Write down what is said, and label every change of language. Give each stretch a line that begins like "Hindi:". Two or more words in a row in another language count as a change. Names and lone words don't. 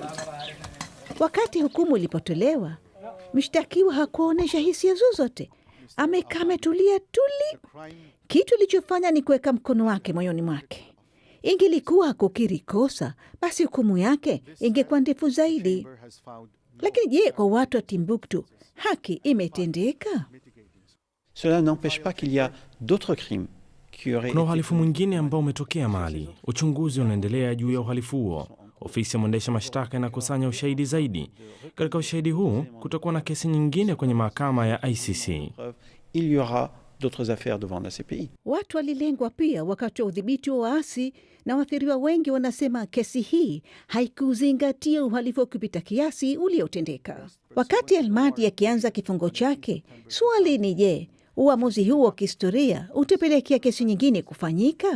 Swahili: Wakati hukumu ilipotolewa, mshtakiwa hakuonyesha hisia zozote. Amekaa ametulia tuli. Kitu ilichofanya ni kuweka mkono wake moyoni mwake. Ingelikuwa kukiri kosa, basi hukumu yake ingekuwa ndefu zaidi. Lakini je, kwa watu wa Timbuktu haki imetendeka?
French: Cela n'empêche pas qu'il y a d'autres crimes.
Swahili: Kuna uhalifu mwingine ambao umetokea Mali. Uchunguzi unaendelea juu ya uhalifu huo. Ofisi ya mwendesha mashtaka inakusanya ushahidi zaidi. Katika ushahidi huu kutakuwa na kesi nyingine kwenye mahakama ya ICC.
French: Il y aura d'autres affaires devant la CPI.
Swahili: Watu walilengwa pia wakati wa udhibiti wa waasi, na waathiriwa wengi wanasema kesi hii haikuzingatia uhalifu wa kupita kiasi uliotendeka. Wakati Al-Mahdi akianza kifungo chake, swali ni je, uamuzi huu wa kihistoria utapelekea kesi nyingine kufanyika?